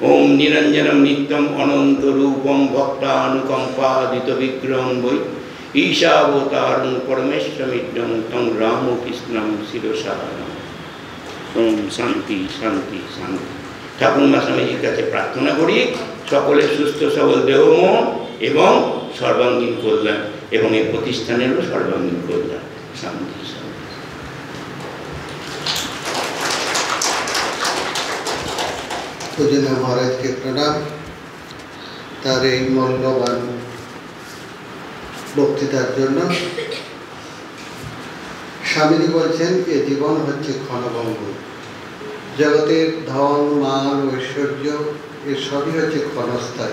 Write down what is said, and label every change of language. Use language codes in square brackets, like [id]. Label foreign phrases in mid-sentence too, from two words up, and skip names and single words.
[sa] ওম নিরঞ্জনম নিত্যম অনন্ত রূপম ভক্তানুকম্পাদিত বিগ্রহম বৈ ঈশাবতারং পরমেশ্বরমিত্যং তং রামকৃষ্ণং শিরসা নমামি। ওম শান্তি শান্তি শান্তি। [bn] ঠাকুরমা স্বামীজির কাছে প্রার্থনা করি সকলের সুস্থ সবল দেহ মন এবং সর্বাঙ্গীন কল্যাণ, এবং এই প্রতিষ্ঠানেরও সর্বাঙ্গীন কল্যাণ। [sa] শান্তি শান্তি। [bn] পূজনীয় মহারাজ কে প্রণাম। তার এই মূল্যবান বক্তৃতার জন্য। স্বামীজি বলছেন এ জীবন হচ্ছে ক্ষণভঙ্গুর, জগতের ধন মান ঐশ্বর্য এ সবই হচ্ছে ক্ষণস্থায়ী।